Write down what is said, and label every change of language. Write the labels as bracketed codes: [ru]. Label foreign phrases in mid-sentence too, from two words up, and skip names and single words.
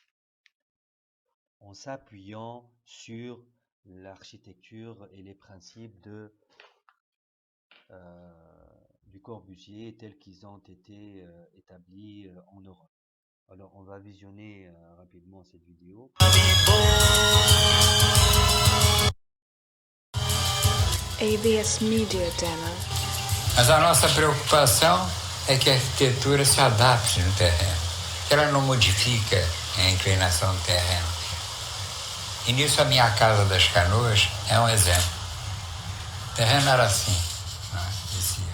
[fr] en s'appuyant sur l'architecture et les principes du Corbusier tels qu'ils ont été établis en Europe. Alors on va visionner rapidement cette vidéo. AVS Media Demo. [pt] Mas a nossa preocupação é que a arquitetura se adapte no terreno, que ela não modifica a inclinação do terreno. E nisso a minha casa das Canoas é um exemplo. O terreno era assim, né? Dizia.